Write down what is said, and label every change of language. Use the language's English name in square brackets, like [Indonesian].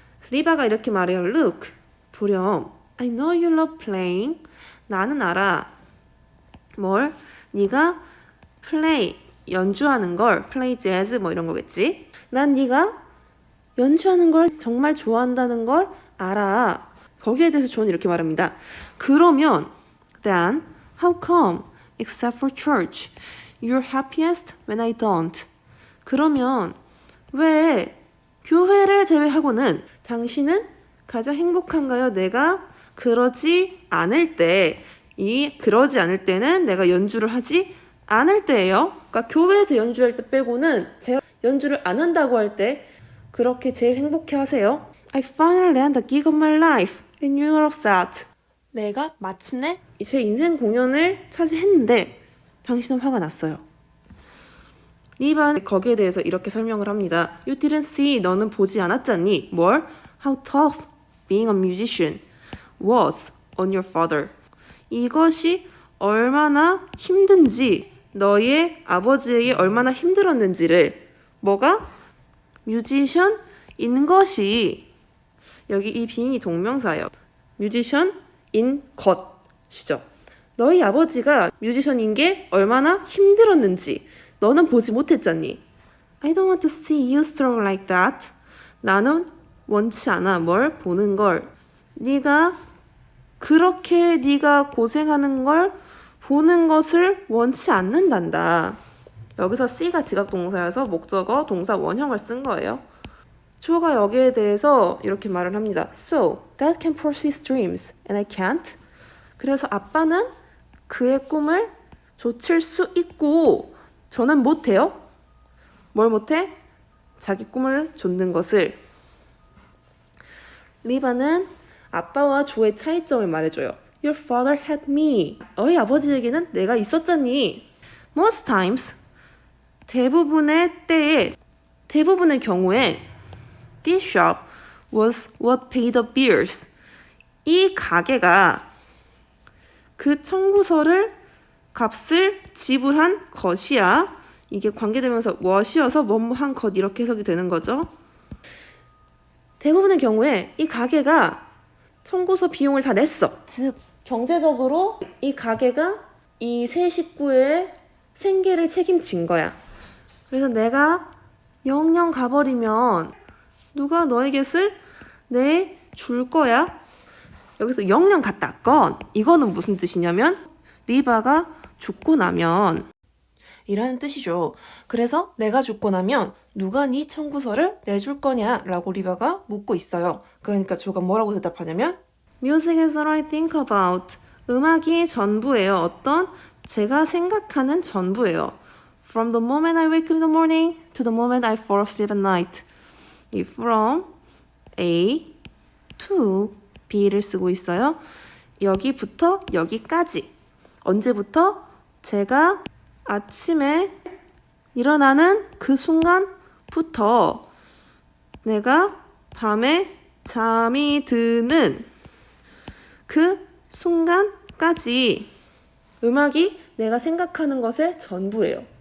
[Korean] 리바가 이렇게 말해요. [English] Look, [Korean] 보렴. [English] I know you love playing. [Korean] 나는 알아. 뭘? 네가 play, 연주하는 걸, [English] play jazz [Korean] 뭐 이런 거겠지. 난 네가 연주하는 걸 정말 좋아한다는 걸 알아. 거기에 대해서 존이 이렇게 말합니다. 그러면 [English] then how come except for church you're happiest when I don't? [Korean] 그러면 왜 교회를 제외하고는 당신은 가장 행복한가요? 내가 그러지 않을 때, 그러지 않을 때는 내가 연주를 하지 않을 때예요. 그러니까 교회에서 연주할 때 빼고는 제가 연주를 안 한다고 할 때 그렇게 제일 행복해 하세요. [English] I finally land the gig of my life and you're upset. [Korean] 내가 마침내 제 인생 공연을 차지했는데 당신은 화가 났어요. 리바는 거기에 대해서 이렇게 설명을 합니다. [English] You didn't see, [Korean] 너는 보지 않았잖니. 뭘? [English] How tough being a musician was on your father. [Korean] 이것이 얼마나 힘든지, 너의 아버지에게 얼마나 힘들었는지를. 뭐가? 뮤지션인 것이, 여기 이 being이 동명사예요. 뮤지션인 것이죠. 너희 아버지가 뮤지션인 게 얼마나 힘들었는지 너는 보지 못했잖니. [English] I don't want to see you struggle like that. [Korean] 나는 원치 않아. 뭘? 보는 걸. 네가 그렇게 네가 고생하는 걸 보는 것을 원치 않는단다. 여기서 C가 지각동사여서 목적어 동사 원형을 쓴 거예요. 조가 여기에 대해서 이렇게 말을 합니다. [English] So, that can pursue his dreams and I can't. [Korean] 그래서 아빠는 그의 꿈을 좇을 수 있고 저는 못해요. 뭘 못해? 자기 꿈을 좇는 것을. 리바는 아빠와 조의 차이점을 말해줘요. [English] Your father had me. [Korean] 너희 아버지에게는 내가 있었잖니. [English] Most times, [Korean] 대부분의 때에, 대부분의 경우에 [English] This shop was what paid the bills. [Korean] 이 가게가 그 청구서를 값을 지불한 것이야. 이게 관계되면서 what이어서 뭐뭐한 것 이렇게 해석이 되는 거죠. 대부분의 경우에 이 가게가 청구서 비용을 다 냈어. 즉 경제적으로 이 가게가 이 세 식구의 생계를 책임진 거야. 그래서 내가 영영 가버리면 누가 너에게 내줄 거야? 여기서 영영 갔다 건 이거는 무슨 뜻이냐면 리바가 죽고 나면 이라는 뜻이죠. 그래서 내가 죽고 나면 누가 네 청구서를 내줄 거냐? 라고 리바가 묻고 있어요. 그러니까 조가 뭐라고 대답하냐면 [English] Music is all I think about. [Korean] 음악이 전부예요. 어떤? 제가 생각하는 전부예요. [English] From the moment I wake up in the morning to the moment I fall asleep at night. [Korean] 이 from A to B를 쓰고 있어요. 여기부터 여기까지. 언제부터? 제가 아침에 일어나는 그 순간부터 내가 밤에 잠이 드는 그 순간까지 음악이 내가 생각하는 것의 전부예요.